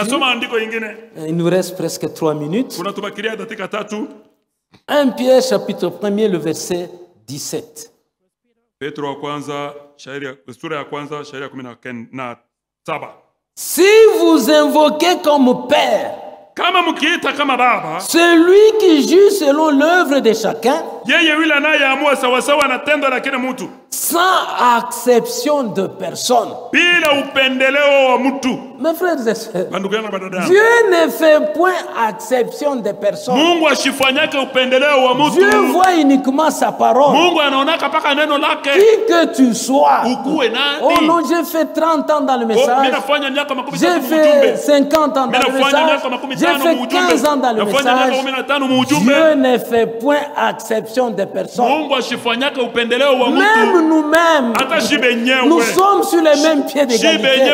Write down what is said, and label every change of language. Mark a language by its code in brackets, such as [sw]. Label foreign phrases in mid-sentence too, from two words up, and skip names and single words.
[fr] Il nous reste presque 3 minutes. 1 Pierre chapitre 1er, le verset 17. Si vous invoquez comme Père [sw] kama mkiita kama baba, [fr] celui qui juge selon l'œuvre de chacun, [sw] yeye yule anayeamua sawa sawa na tendo la kila mtu, [fr] sans acception de personne. [sw] bila upendeleo wa mtu. [fr] Mes frères et sœurs, [sw] Bandugu yangu badada, [fr] Dieu ne fait point acception de personne. [sw] Mungu ashifanyake upendeleo wa mtu. [fr] Dieu voit uniquement sa parole. [sw] Mungu anaonaka paka neno lake. [fr] Qui que tu sois. [sw] Ukuwe nani? [fr] Oh non, j'ai fait 30 ans dans le message. J'ai fait 50 ans dans le message. J'ai fait 15 ans dans le message. Dieu ne fait point acception de personne. Même nous-mêmes, nous sommes sur les mêmes pieds d'égalité.